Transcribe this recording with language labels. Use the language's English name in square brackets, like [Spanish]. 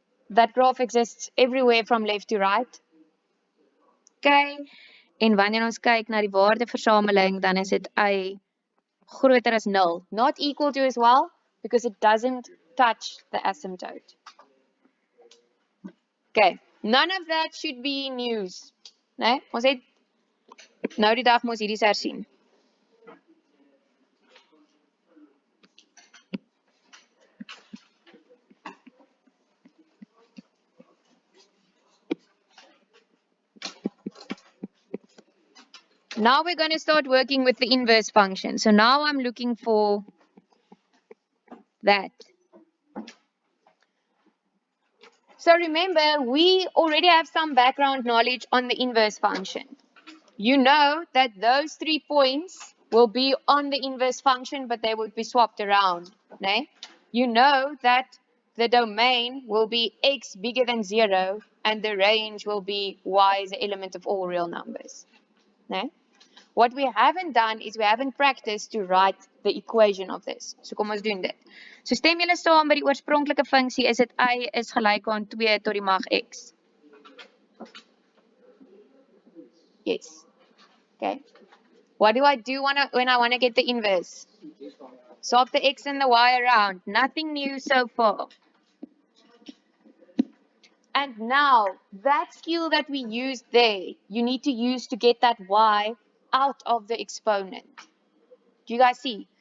[English] That graph exists everywhere from left to right. Okay. [Afrikaans] En wanneer ons kyk na die waardeversameling, dan is dit y groter as 0. [English] Not equal to as well, because it doesn't touch the asymptote. Okay. None of that should be news. [Afrikaans] Nee? Ons het nou die dag mos hierdie hersien. [English] Now we're going to start working with the inverse function. So now I'm looking for that. So remember, we already have some background knowledge on the inverse function. You know that those 3 points will be on the inverse function, but they would be swapped around. Nee? You know that the domain will be x bigger than 0, and the range will be y is the element of all real numbers. Nee? What we haven't done is we haven't practiced to write the equation of this. [Afrikaans] So kom ons doen dit. So stem julle saam by die oorspronklike funksie is dit y is gelyk aan 2 tot die mag x. [English] Yes. Okay. What do I do when I want to get the inverse? Swap the x and the y around. Nothing new so far. And now, that skill that we used there, you need to use to get that y out of the exponent. Do you guys see?